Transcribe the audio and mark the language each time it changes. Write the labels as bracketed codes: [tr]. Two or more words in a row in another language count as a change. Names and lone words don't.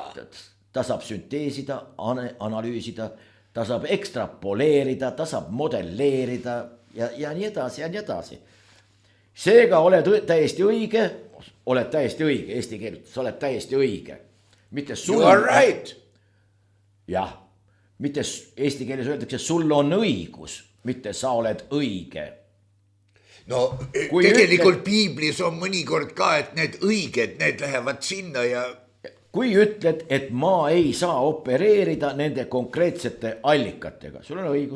[et] Ta saab sünteesida, analüüsida, ta saab ekstrapoleerida, ta saab modelleerida ja nii edasi ja nii edasi. Seega oled täiesti õige, eesti keelt, sa oled täiesti õige. Mitte sul, [en] you are right. [et] Jah, mitte eesti keeles öeldakse, sul on õigus, mitte sa oled õige. No tegelikult piiblis on mõnikord ka, et need õiged, need lähevad sinna ja... Kui ütled, et ma ei saa opereerida nende konkreetsete allikatega, sul on õigus.